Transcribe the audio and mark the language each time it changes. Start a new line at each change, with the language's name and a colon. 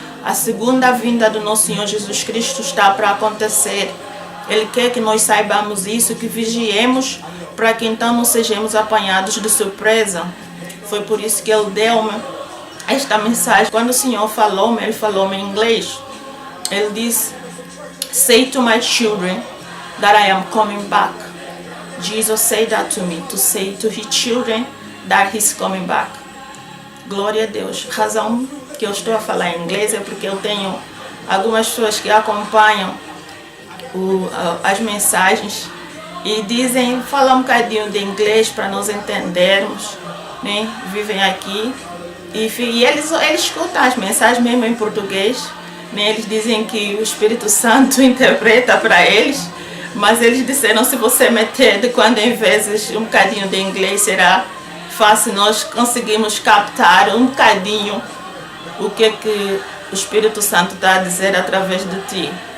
Portuguese: A segunda vinda do nosso Senhor Jesus Cristo está para acontecer. Ele quer que nós saibamos isso, que vigiemos, para que então não sejamos apanhados de surpresa. Foi por isso que ele deu-me esta mensagem. Quando o Senhor falou-me, ele falou-me em inglês. Ele disse:
English: say to my children that I am coming back. Jesus said that to me, to say to his children that he's coming back.
Portuguese: Glória a Deus. A razão que eu estou a falar em inglês é porque eu tenho algumas pessoas que acompanham as mensagens e dizem, falam um bocadinho de inglês para nós entendermos, vivem aqui e eles escutam as mensagens mesmo em português, eles dizem que o Espírito Santo interpreta para eles, mas eles disseram, se você meter de quando em vezes um bocadinho de inglês, será fácil, nós conseguimos captar um bocadinho o que o Espírito Santo está a dizer através de ti.